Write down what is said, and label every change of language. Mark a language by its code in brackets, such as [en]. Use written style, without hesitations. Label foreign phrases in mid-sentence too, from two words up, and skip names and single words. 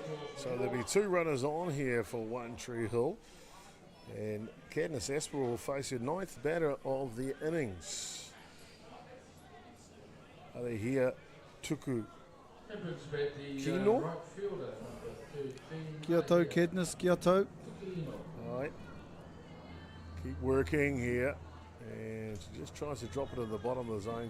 [en] So there'll be 2 runners on here for One Tree Hill. And Katniss Aspinall will face her 9th batter of the innings. Are they here? Tuku. That brings back the Kino? right fielder, number 13. [mi] Kia tau, Katniss, kia tau. [en] All right. Keep working here. And she just tries to drop it in the bottom of the zone.